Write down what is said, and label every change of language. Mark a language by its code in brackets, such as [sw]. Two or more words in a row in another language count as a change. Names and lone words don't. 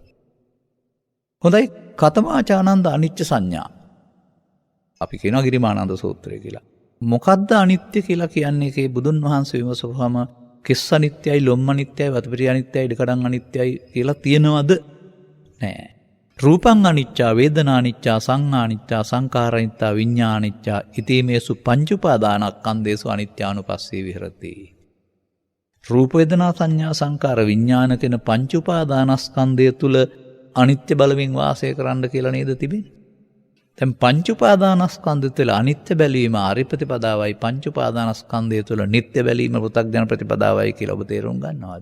[si] හොඳයි, කතමාචානන්ද අනිත්‍ය සංඥා. අපි කියනවා ගිරිමානන්ද සූත්‍රය කියලා. මොකද්ද අනිත්‍ය කියලා කියන්නේ? ඒකේ බුදුන් වහන්සේ විමසුවාම කිස් අනිත්‍යයි, ලොම් අනිත්‍යයි, වතුපිරි අනිත්‍යයි, ඉඩකඩම් අනිත්‍යයි කියලා තියෙනවද? නෑ. [pi] රූපං අනිච්චා, වේදනා අනිච්චා, සංඥා අනිච්චා, සංඛාර අනිච්චා, විඤ්ඤාණ අනිච්චා, ඉතිමේසු පංච උපාදානස්කන්ධේසු අනිත්‍යානුපස්සී විහෙරති. [si] රූප වේදනා සංඥා සංඛාර විඤ්ඤාණ කියන පංච උපාදානස්කන්ධය තුල අනිත්‍ය බලමින් වාසය කරන්න කියලා නේද තිබෙන්නේ? දැන් පංච උපාදානස්කන්ධය තුළ අනිත්‍ය බැලීම ආර්ය ප්‍රතිපදාවයි පංච උපාදානස්කන්ධය තුළ නිට්ටය බැලීම පෘථග්ජන ප්‍රතිපදාවයි කියලා ඔබ තේරුම් ගන්නවද?